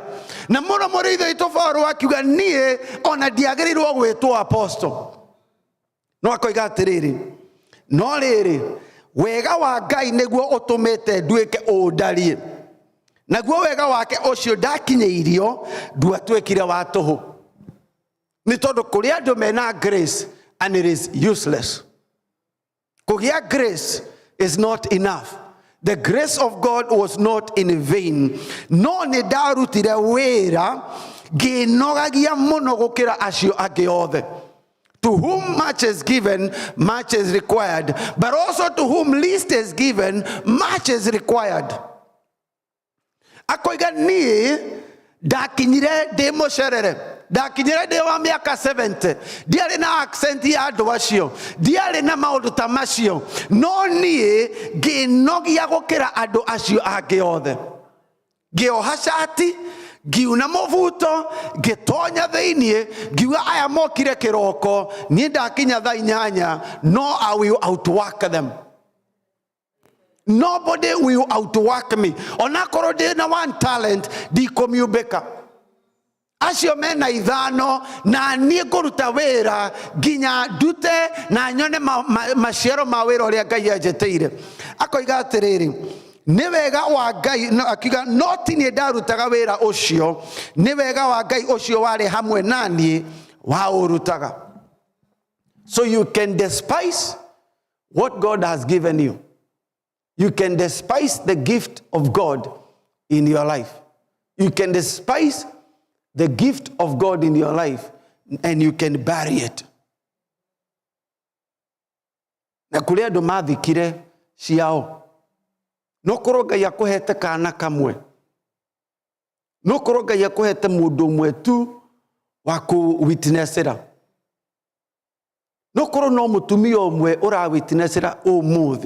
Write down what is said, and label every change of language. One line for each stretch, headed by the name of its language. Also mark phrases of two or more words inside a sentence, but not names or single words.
Kikuyu: Na mũno mũrĩitho witũ Paũlũ akiuga niĩ ona ndiagĩrĩirwo gwĩtwo apostle. No akoiga atĩrĩrĩ, no rĩrĩ wega wa Ngai nĩguo ũtũmĩte nduĩke ũndarie. Naguo wega wake ũcio ndakinyĩirio nduatuĩkire wa tũhũ. Nĩ tondũ kũrĩ andũ mena
English: grace and it is useless. Kũgĩa grace is not enough. The grace of God was not in vain.
Kikuyu: No nĩ ndarutire wĩra ngĩnogagia mũno gũkĩra acio angĩ othe.
English: To whom much is given, much is required. But also to whom least is given, much is required.
Kikuyu: Akoiga niĩ ndakinyire ndĩ mũcerere. Ndakinyire ndĩ wa mĩaka 70. Ndiarĩ na accent ya andũ acio. Ndiarĩ na maũndũ ta macio. No niĩ ngĩnogia gũkĩra andũ acio angĩ othe. Ngĩoha cati, ngiuna mũbuto, ngĩtonya thĩiniĩ, ngiuga aya mokire kĩroko, niĩ ndakinya thaa 8, no
English: I will outwork them. Nobody will outwork me.
Kikuyu: Onakorwo ndĩ na
English: one talent,
Kikuyu: ndikũmiumbĩka. Acio mena 5 na niĩ ngũruta wĩra nginya ndute na nyone maciaro ma wĩra ũrĩa Ngai anjĩtĩire. Akoiga atĩrĩrĩ, nĩ wega wa Ngai, akiuga no ti niĩ ndarutaga wĩra ũcio, nĩ wega wa Ngai ũcio warĩ hamwe naniĩ waũrutaga.
English: So you can despise what God has given you. You can despise the gift of God in your life. You can despise the gift of God in your life and you can bury it.
Kikuyu: Na kũrĩ andũ mathikire ciao. No korwo Ngai akũhete kana kamwe. No korwo Ngai akũhete mũndũ ũmwe tu wa kũwitnessera. No korwo no mũtumia ũmwe ũrawitnessera ũmũthĩ.